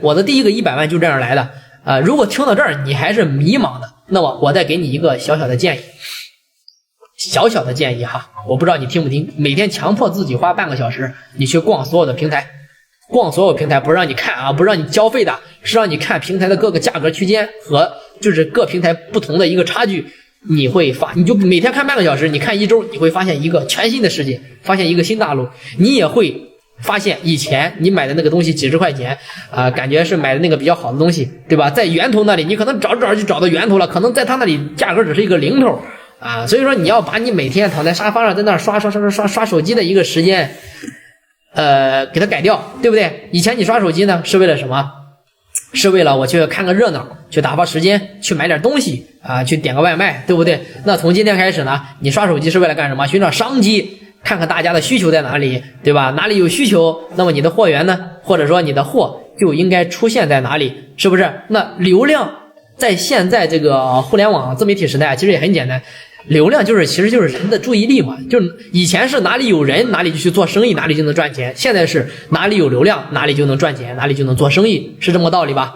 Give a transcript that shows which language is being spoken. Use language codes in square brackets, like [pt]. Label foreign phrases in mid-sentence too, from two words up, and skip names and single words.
[zh] 我的第一個100萬就這樣來的如果聽到這兒你還是迷茫的，那麼我再給你一個小小的建議。小小的建議我不知道你聽不聽。每天強迫自己花半個小時，你去逛所有的平台，逛所有平台不是讓你看不是讓你交費的，是讓你看平台的各個價格區間和就是各平台不同的一個差距。你就每天看半個小時，你看1周，你會發現一個全新的世界，發現一個新大陸。你也會發現以前你買的那個東西幾十塊錢感覺是買的那個比較好的東西，對吧？在源頭那裡你可能找就找到源頭了，可能在他那裡價格只是一個零頭所以說你要把你每天躺在沙發上在那刷手機的一個時間給它改掉，對不對？以前你刷手機呢是為了什麼？是為了我去看個熱鬧，去打發時間，去買點東西去點個外賣，對不对？那從今天開始呢，你刷手機是為了幹什麼？尋找商機，看看大家的需求在哪裡，對吧？哪裡有需求，那麼你的貨源呢，或者說你的貨就應該出現在哪裡，是不是？那流量在現在這個互聯網自媒體時代其實也很簡單，流量其實就是人的注意力嘛，就是以前是哪裡有人哪裡就去做生意，哪裡就能賺錢，現在是哪裡有流量哪裡就能賺錢，哪裡就能做生意，是這麼道理吧？